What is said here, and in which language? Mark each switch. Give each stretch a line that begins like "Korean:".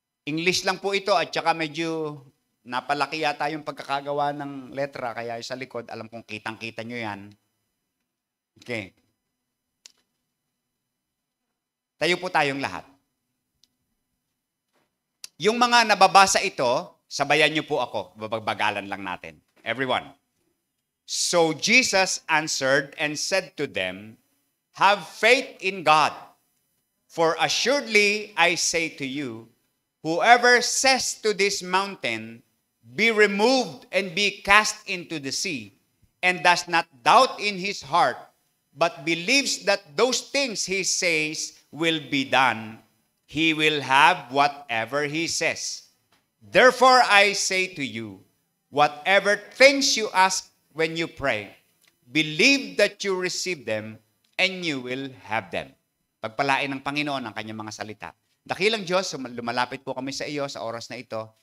Filipino: English lang po ito at saka medyo napalaki yata yung pagkakagawa ng letra kaya sa likod, alam kong kitang-kita nyo yan. Okay. Tayo po tayong lahat. Yung mga nababasa ito, sabayan nyo po ako. Babagbagalan lang natin. Everyone.
English: So Jesus answered and said to them, have faith in God. For assuredly I say to you, whoever says to this mountain, be removed and be cast into the sea, and does not doubt in his heart, but believes that those things he says will be done, he will have whatever he says. Therefore I say to you, whatever things you ask when you pray, believe that you receive them, and you will have them.
Filipino: Pagpalain ng Panginoon ang kanyang mga salita. Dakilang Diyos, lumalapit po kami sa iyo sa oras na ito.